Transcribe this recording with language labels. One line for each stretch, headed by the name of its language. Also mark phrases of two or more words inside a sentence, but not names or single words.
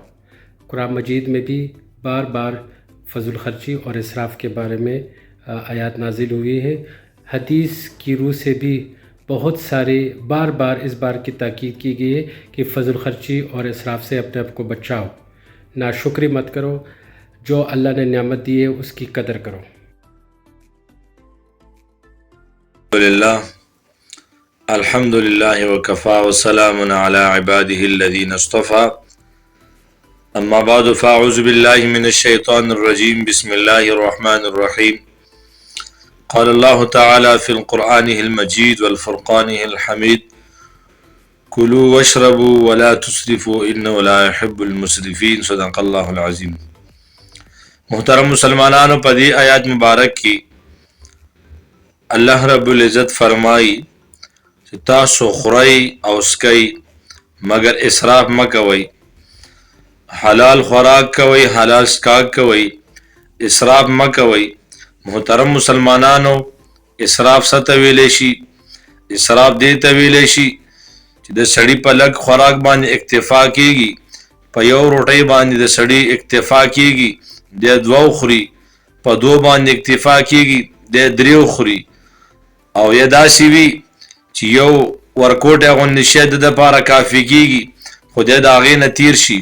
Urdu: قرآن مجید میں بھی بار بار فضول خرچی اور اسراف کے بارے میں آیات نازل ہوئی ہے۔ حدیث کی روح سے بھی بہت سارے بار بار اس بار کی تاکید کی گئی ہے کہ فضول خرچی اور اسراف سے اپنے آپ کو بچاؤ۔ ناشکری مت کرو، جو اللہ نے نعمت دی ہے اس کی قدر کرو۔
Arabic: الحمد للہ وکفا وسلام علی عباده الذین اصطفى، اما بعد فاعوذ باللہ من الشیطان الرجیم، بسم اللہ الرحمن الرحیم۔ قال اللہ تعالی فی القرآن المجید والفرقان الحمید، کلوا واشربوا ولا تسرفوا انہ لا يحب المسرفین، صدق اللہ العظیم۔
Pashto: محترم مسلمانانو، پدی آیات مبارک کی
Arabic: اللہ رب العزت
Urdu: فرمائی کہ
Pashto: تاسو خورئی او اسکئی مگر اسراف مکوئی، حلال خوراک کوئی، حلال اسکاک کوئی، اسراف مکوئی۔ محترم مسلمانانو، اسراف ستویلے شي، اسراف دې ته ویلې شي چې د سړي په لږ خوراک باندې اکتفا کیږي، په یو روټۍ باندې د سړي اکتفا کیږي، د دوو خوري، په دو باندې اکتفا کیږي، د دریو خوري، او یا داسې وي چې یو ورکوټی غوندې شی د دپاره کافي کیږي، خو دی د هغې نه تیر شي۔